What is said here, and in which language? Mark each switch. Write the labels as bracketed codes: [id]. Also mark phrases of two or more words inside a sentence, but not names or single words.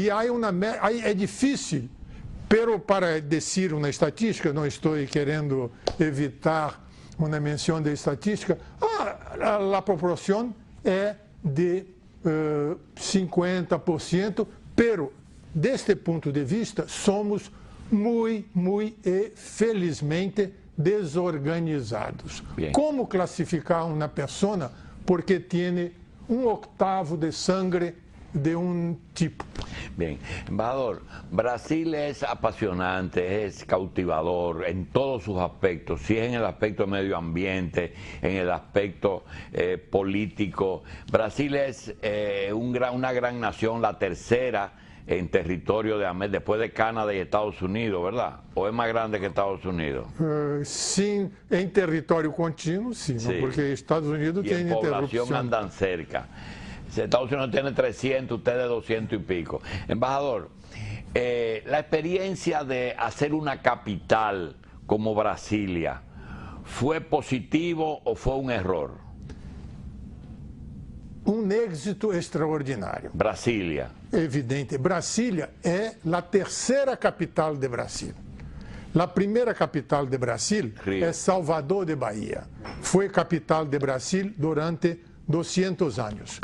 [pt] E aí é difícil, pero para dizer uma estatística, não estou querendo evitar uma menção de estatística, a proporção é de 50%, pero deste ponto de vista somos muito e felizmente desorganizados. [es] Bien. [pt] Como classificar uma pessoa porque tem um [es] octavo de sangre [pt] de um tipo? [es] Bien, embajador, Brasil es apasionante, es cautivador en todos sus aspectos, si es en el aspecto medio ambiente, en el aspecto político. Brasil es una gran nación, la tercera en territorio de América, después de Canadá y Estados Unidos, ¿verdad? ¿O es más grande que Estados Unidos? [pt] Sim, em território contínuo, sim, [es] Sí. [pt] porque Estados Unidos [es] Y [pt] tem [es] en población [pt] interrupção. [es] andan cerca. Estados Unidos tiene 300, ustedes 200 y pico. Embajador, la experiencia de hacer una capital como Brasilia ¿Fue positivo o fue un error? [pt] Um êxito extraordinário. Brasilia. Evidente. Brasília é a terceira capital de Brasil. A primeira capital de Brasil Rio. é Salvador de Bahia. Foi capital de Brasil durante 200 anos.